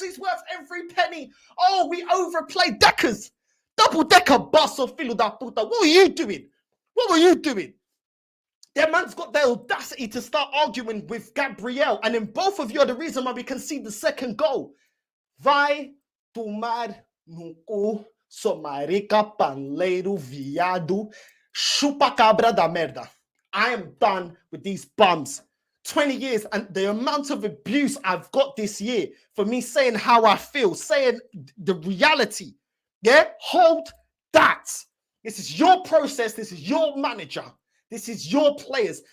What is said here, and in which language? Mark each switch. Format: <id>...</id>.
<en>He's worth every penny. Oh, we overplayed Deckers. Double-decker bus or</en> <pt>filo da puta.</pt> <en>What were you doing? What were you doing? Their man's got the audacity to start arguing with Gabriel. And then both of you are the reason why we concede the second goal.</en> <pt>Vai tomar no cu, sua marica, panleiro, viado, chupa cabra da merda.</pt> <en>I am done with these bums. 20 years and the amount of abuse I've got this year for me saying how I feel, saying the reality. Yeah? Hold that. This is your process. This is your manager. This is your players.</en>